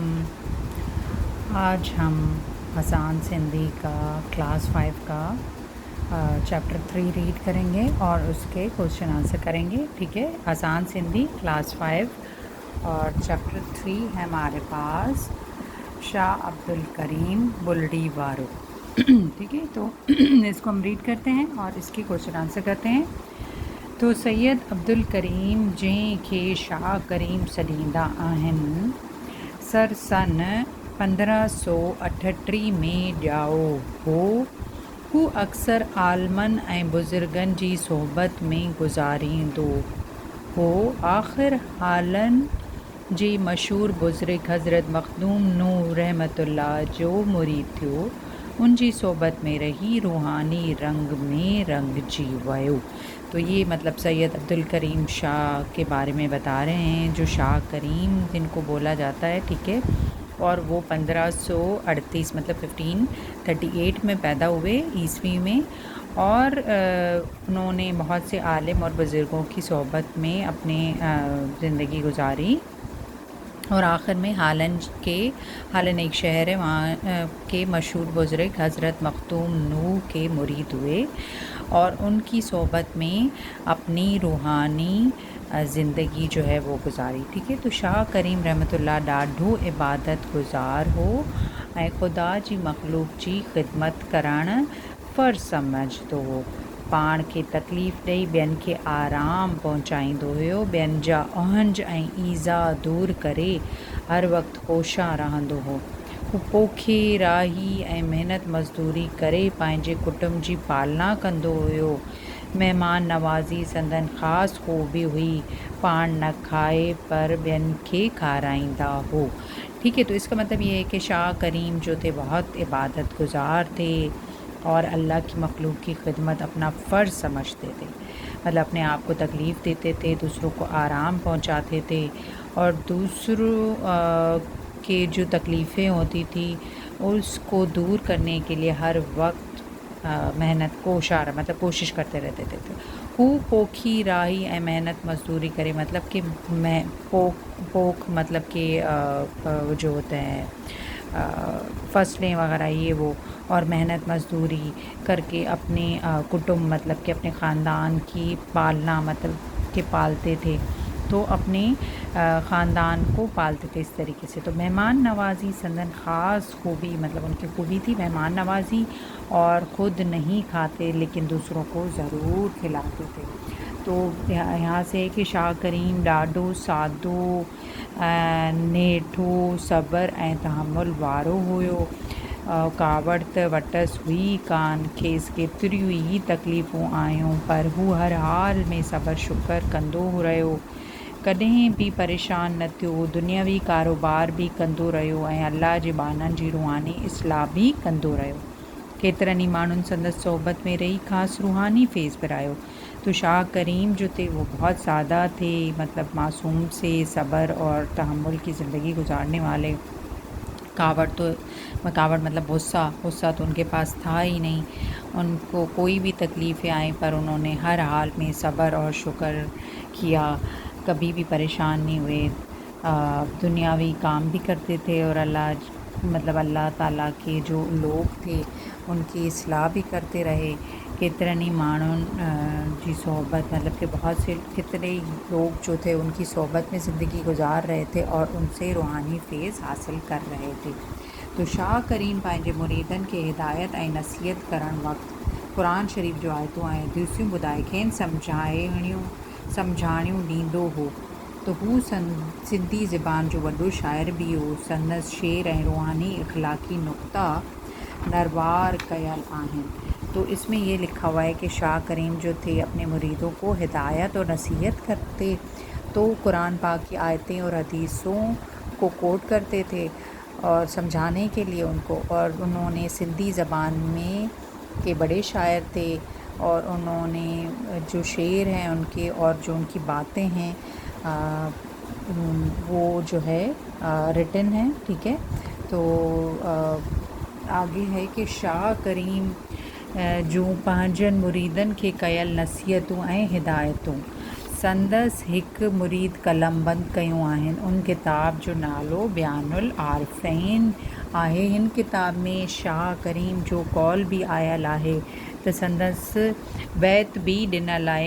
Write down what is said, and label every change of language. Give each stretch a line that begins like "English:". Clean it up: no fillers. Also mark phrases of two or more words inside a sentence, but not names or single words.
Hindi: आज हम आसान सिंधी का क्लास 5 का चैप्टर 3 रीड करेंगे और उसके
English: question answer
Hindi: करेंगे। ठीक है, आसान सिंधी क्लास 5 और चैप्टर 3 है हमारे पास शाह अब्दुल करीम बुल्डी वारो। ठीक है, तो इसको हम रीड करते हैं और इसके
English: question answer
Hindi: करते हैं।
Sindhi: तो सैयद अब्दुल करीम जंहिंखे शाह करीम सॾींदा आहिनि, सन 1538 में ॼाओ हो। हू अक्सर आलमनि ऐं बुज़ुर्गनि जी सोहबत में गुज़ारींदो हो। आख़िर हालनि जे मशहूर बुज़ुर्ग हज़रत मखदूम नूह रहमतुल्लाह जो मुरीद थियो। उन जी सोहबत में रही रूहानी रंग में रंगजी वियो।
Hindi: तो ये मतलब सैयद अब्दुल करीम शाह के बारे में बता रहे हैं, जो शाह करीम जिनको बोला जाता है। ठीक है, और वो 1538 मतलब 1538 में पैदा हुए ईस्वी में, और उन्होंने बहुत से आलिम और बुज़ुर्गों की सोहबत में अपने ज़िंदगी गुजारी। और आखिर में हालन एक शहर है, वहाँ के मशहूर बुज़ुर्ग हज़रत मखदूम नूह के मुरीद हुए और उनकी सोहबत में अपनी रूहानी ज़िंदगी जो है वो गुजारी। ठीक है, तो
Sindhi: शाह करीम रहमतुल्लाह ॾाढो इबादत गुज़ार हो ऐं ख़ुदा जी मख़लूक़ जी ख़िदमत करणु फ़र्ज़ु सम्झंदो हो। पाण खे तकलीफ़ ॾेई ॿियनि खे आराम पहुचाईंदो हुयो। ॿियनि जा ओहंज ऐं ईज़ा दूर करे हर वक़्तु होशियार रहंदो हो। हू पोखे राही ऐं महिनत मज़दूरी करे पंहिंजे कुटुंब जी पालना कंदो हुयो। महिमान नवाज़ी संदन ख़ासि ख़ूबी हुई। पाण न खाए पर ॿियनि खे खाराईंदा हो।
Hindi: ठीक है, तो इसका मतलब ये है कि शाह करीम जो थे बहुत इबादत गुज़ार थे और अल्लाह की मखलूक की खिदमत अपना फ़र्ज़ समझते थे। मतलब अपने आप को तकलीफ़ देते थे, दूसरों को आराम पहुंचाते थे और दूसरों के जो तकलीफ़ें होती थी उसको दूर करने के लिए हर वक्त मेहनत मतलब कोशिश करते रहते थे।
Sindhi: तो हू पोखी राही ऐं मेहनत मज़दूरी करे,
Hindi: मतलब कि पोख मतलब कि जो होते हैं फसलें वगैरह ये वो, और मेहनत मज़दूरी करके अपने कुटुंब मतलब कि अपने ख़ानदान की पालना मतलब कि पालते थे। तो अपने ख़ानदान को पालते थे इस तरीके से। तो मेहमान नवाज़ी
Sindhi: संदन ख़ास खूबी,
Hindi: मतलब उनकी खूबी थी मेहमान नवाज़ी, और ख़ुद नहीं खाते लेकिन दूसरों को ज़रूर खिलाते थे। तो यहाँ से कि
Sindhi: शाह करीम ॾाढो सादो नेठो सब्र ऐं तहमुल वारो हुयो। कावड़ त वटसि हुई कान, खेसि केतिरियूं ई तकलीफ़ूं आयूं, पर हू हर हाल में सब्र शुक्र कंदो रहियो। कॾहिं बि परेशान न थियो। दुनियावी कारोबार बि कंदो रहियो ऐं अल्लाह जे बाननि जी रूहानी इस्लाह बि कंदो रहियो। केतिरनि ई माण्हुनि संदसि सोहबत में रही ख़ासि रूहानी फैज़ पिरायो।
Hindi: तो शाह करीम जो थे वो बहुत सादा थे, मतलब मासूम से सब्र और तहम्मुल की ज़िंदगी गुजारने वाले। कावड़ मतलब गुस्सा तो उनके पास था ही नहीं। उनको कोई भी तकलीफ़ें आई पर उन्होंने हर हाल में सब्र और शुक्र किया, कभी भी परेशान नहीं हुए। दुनियावी काम भी करते थे और अल्लाह ताला के जो लोग थे उनकी इस्लाह भी करते रहे।
Sindhi: केतिरनि ई माण्हुनि जी सोहबत,
Hindi: मतलब कि बहुत से कितने ही लोग जो थे उनकी सोहबत में ज़िंदगी गुजार रहे थे और उनसे रूहानी फैज़ हासिल कर रहे थे।
Sindhi: तो शाह करीम पंहिंजे मुरीदनि खे हिदायत ऐं नसीहत करण वक़्तु क़ुरान शरीफ़ जो आयतूं ऐं हदीसूं ॿुधाए खेनि सम्झाणियूं ॾींदो हो। तो हू सिंधी ज़बान जो वॾो शाइर बि हो। संदसि शेर ऐं रूहानी इख़लाक़ी नुक़्ता नरवार कयल आहिनि।
Hindi: तो इसमें ये लिखा हुआ है कि शाह करीम जो थे अपने मुरीदों को हिदायत और नसीहत करते, तो कुरान पाक की आयतें और हदीसों को कोट करते थे और समझाने के लिए उनको। और उन्होंने सिंधी ज़बान में के बड़े शायर थे और उन्होंने जो शेर हैं उनके और जो उनकी बातें हैं वो जो है रिटन है। ठीक है, तो आगे है कि
Sindhi: शाह करीम जूं पंहिंजनि मुरीदनि खे कयल नसीहतूं ऐं हिदायतूं संदसि हिकु मुरीद कलमबंद कयूं आहिनि। उन किताब जो नालो बयानुल आरिफ़ीन आहे। हिन किताब में शाह करीम जो कौल बि आयल आहे त संदसि बैत बि ॾिनल आहे।